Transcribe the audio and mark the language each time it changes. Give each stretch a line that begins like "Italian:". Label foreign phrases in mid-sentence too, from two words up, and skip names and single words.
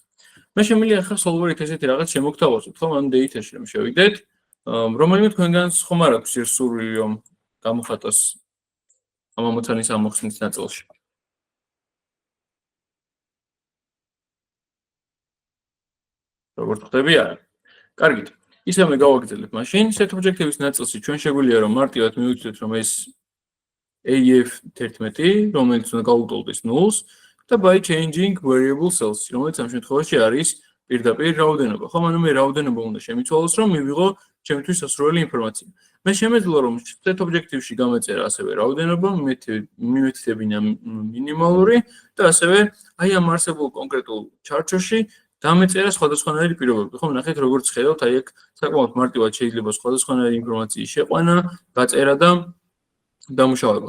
Georgian: მე შემიძლია ახლა სოლვერით ესეთი რაღაც შემოგთავაზოთ, ხო, ან დეითაში რომ შევიდეთ, რომელიმე თქვენგანს ხომ არ აქვს სურვილი რომ გამოხატოს ამ ამოცანის ამოხსნის ნაწილში. როგორც ხდები არა. კარგით. ისე მე გავაგრძელებ მაშინ,
English: set objective-
Georgian: ის ნაწილში ჩვენ შეგვიძლია რომ მარტივად მივუწვეთ რომ ეს AF11, რომელიც უნდა გაუტოლდეს 0-ს და
English: by changing variable cells,
Georgian: რომელიც ამ შემთხვევაში არის პირდაპირ რაოდენობა. ხო, ანუ მე რაოდენობა უნდა შემიცვალოს, რომ მივიღო ჩემთვის სასურველი ინფორმაცია. მე შემეძლო რომ
English: set objective-
Georgian: ში გამეწერა ასევე რაოდენობა, მივეთითებინა მინიმალური და ასევე აი ამ არსებულ კონკრეტულ ჩარტში დამეწერა სხვადასხვანაირი პირობები. ხო, ნახეთ როგორც ხედავთ, აი აქ საკმაოდ მარტივად შეიძლება სხვადასხვანაირი ინფორმაციის შეყვანა, გაწერა და დამუშავება.